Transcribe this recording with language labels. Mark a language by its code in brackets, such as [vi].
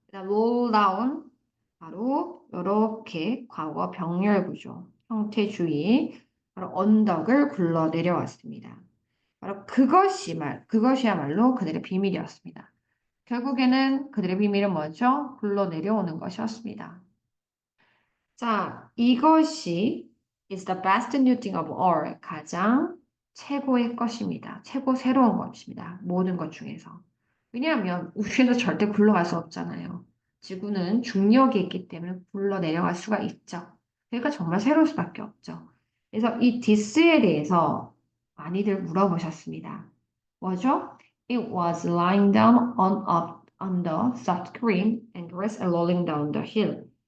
[en] roll down [ko] 바로 이렇게 과거 병렬 구조 형태 주의 바로 언덕을 굴러 내려왔습니다. 바로 그것이야말로 그들의 비밀이었습니다. 결국에는 그들의 비밀은 뭐죠? 굴러 내려오는 것이었습니다. 자, 이것이 [en] is the best new thing of all. [ko] 가장 최고의 것입니다. 최고 새로운 것입니다. 모든 것 중에서. 왜냐하면 우주에서 절대 굴러갈 수 없잖아요. 지구는 중력이 있기 때문에 굴러 내려갈 수가 있죠. 그러니까 정말 새로울 수밖에 없죠. 그래서 이 디스에 대해서 많이들 물어보셨습니다. 뭐죠? [en] It was lying down on the soft green and grass rolling down the hill.